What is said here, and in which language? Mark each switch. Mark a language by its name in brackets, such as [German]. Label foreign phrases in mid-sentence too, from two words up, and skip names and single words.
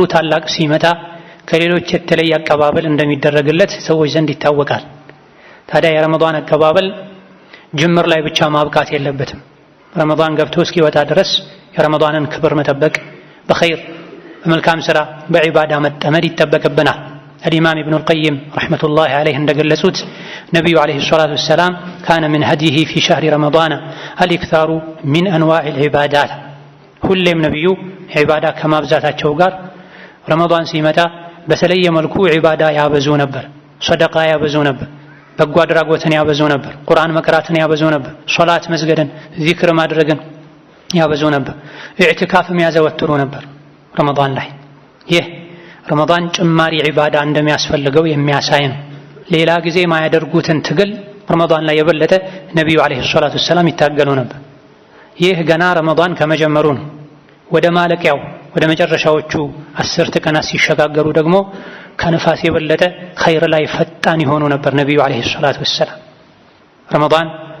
[Amharic] ታላቅ ሲመጣ ከሌሎች የተለየ አቀባበል እንደሚደረግለት ሰዎች ዘንድ ይታወቃል። ታዲያ የረመዳን አቀባበል ጅምር ላይ ብቻ ማብቃት የለበትም። ረመዳን ገብቶ እስኪወጣ ድረስ የረመዳንን ክብር መጠበቅ፣ በኸይር በመልካም ሥራ በዒባዳ መጠመድ ይጠበቅብናል። [Arabic] الإمام ابن القيم رحمة الله عليه [Amharic] እንደገለጹት ነቢዩ [Arabic] عليه الصلاة والسلام كان من هديه في شهر رمضان الإكثار من أنواع العبادات [Amharic] ሁሌም ነቢዩ ዒባዳ ከማብዛታቸው ጋር ረመዳን ሲመጣ በተለየ መልኩ ዒባዳ ያበዙ ነበር። ሰደቃ ያበዙ ነበር። በጎ አድራጎትን ያበዙ ነበር። ቁርአን መቅራትን ያበዙ ነበር። ሶላት መስገድን፣ ዚክር ማድረግን ያበዙ ነበር። ኢዕቲካፍም ያዘወትሩ ነበር ረመዳን ላይ። ይህ ረመዳን ጭማሪ ዒባዳ እንደሚያስፈልገው የሚያሳይ ነው። ሌላ ጊዜ ማያደርጉትን ትግል ረመዳን ላይ የበለጠ ነቢዩ [Arabic] عليه الصلاة والسلام [Amharic] ይታገሉ ነበር። ይህ ገና ረመዳን ከመጀመሩ ነው። ወደ ማለቂያው ወደ መጨረሻዎቹ 10 ቀናት ሲሸጋገሩ ደግሞ ከነፋስ የበለጠ ኸይር ላይ ፈጣን ይሆኑ ነበር ነቢዩ [Arabic] عليه الصلاة والسلام። [Amharic] ረመዳን